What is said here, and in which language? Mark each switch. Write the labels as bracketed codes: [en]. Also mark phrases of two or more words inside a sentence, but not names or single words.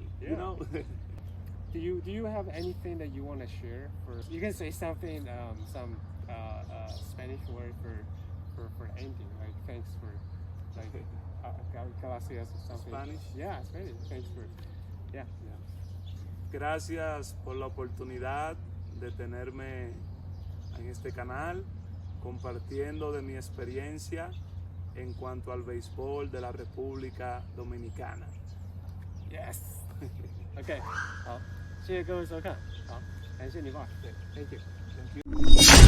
[en] Yeah. Do you have anything that you want to share? You can say something, some Spanish word for anything, like thanks for, like gracias or something. Spanish? Yeah, Spanish. Thanks for, yeah. [es] Gracias por la oportunidad de tenerme en este canal, compartiendo de mi experiencia en cuanto al béisbol de la República Dominicana. [en] Yes. [zh] OK， 好，谢谢各位收看，好，感谢Nivar，对 ， [en] Thank you。